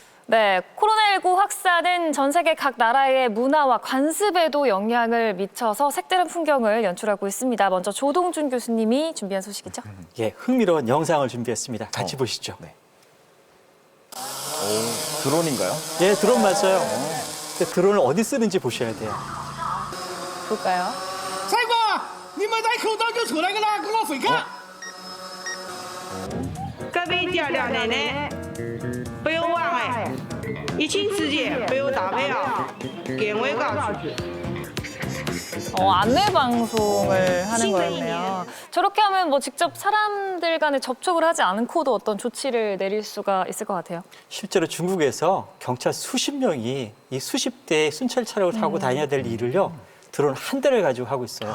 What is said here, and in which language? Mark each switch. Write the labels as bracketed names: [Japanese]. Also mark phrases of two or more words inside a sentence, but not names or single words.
[Korean] 네, 코로나19 확산은 전 세계 각 나라의 문화와 관습에도 영향을 미쳐서 색다른 풍경을 연출하고 있습니다. 먼저 조동준 교수님이 준비한 소식이죠. 예, 흥미로운 영상을 준비했습니다. 같이 보시죠. 네. 드론인가요? 예, 드론 맞아요. 근데 드론을 어디 쓰는지 보셔야 돼요. 볼까요? [Chinese] 帅哥，你没戴口罩就出来个啦，跟我回看。各位爹爹奶奶，不要忘哎，疫情期间不要打牌啊，给我告诉。 [Korean] 안내 방송을 하는 거였네요. 저렇게 하면 뭐 직접 사람들 간에 접촉을 하지 않고도 어떤 조치를 내릴 수가 있을 것 같아요. 실제로 중국에서 경찰 수십 명이 이 수십 대의 순찰 차량을 타고 다녀야 될 일을요, 드론 한 대를 가지고 하고 있어요.